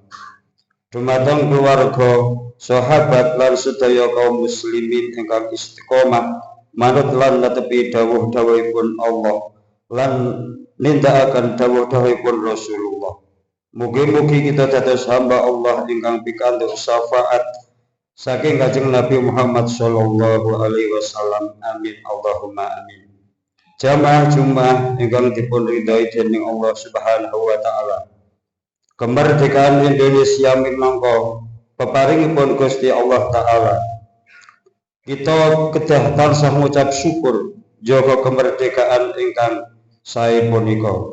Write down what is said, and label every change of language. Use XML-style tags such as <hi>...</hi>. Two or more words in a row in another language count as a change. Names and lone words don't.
<jv>Dumateng keluarga, sahabat lan sedaya kaum muslimin ingkang istiqomah manut lan netepi dawuh-dawuhipun Allah lan nindakaken dawuh-dawuhipun Rasulullah. Mugi-mugi kita dados hamba Allah ingkang pikantuk syafaat saking Kanjeng Nabi Muhammad</jv> <ar>صلى الله عليه وسلم. آمين اللهم آمين.</ar> <jv>Jamaah Jumat ingkang dipun ridhoi dening Allah</jv> <ar>سبحانه وتعالى.</ar> <jv>Kemerdekaan Indonesia minangka peparingipun Gusti Allah taala. Kita kedah tansah ngucap syukur jaga kemerdekaan ingkang sae punika.</jv>